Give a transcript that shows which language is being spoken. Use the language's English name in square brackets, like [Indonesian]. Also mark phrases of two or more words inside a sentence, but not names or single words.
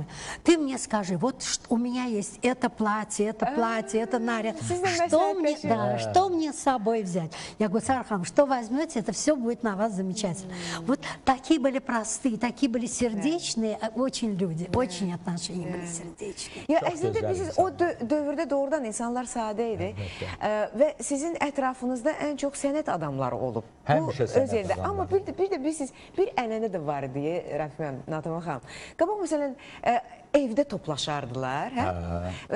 [Russian] Ты мне скажи, вот у меня есть это платье, это наряд, что мне с собой взять? Я говорю: Сархам, что возьмете, это все будет на вас замечательно. Вот такие были простые, такие были сердечные, очень люди, очень отношения были сердечные. [Azerbaijani] Ya əslində biz o dövrdə doğrudan insanlar sadə idi və sizin ətrafınızda ən çox sənət adamları olub. Həmişə sənət adamları. Amma bir də bilirsiniz, bir ənənə də var idi, Rəfiməm, Natəman xanım. Qabaq məsələn evdə toplaşardılar, hə?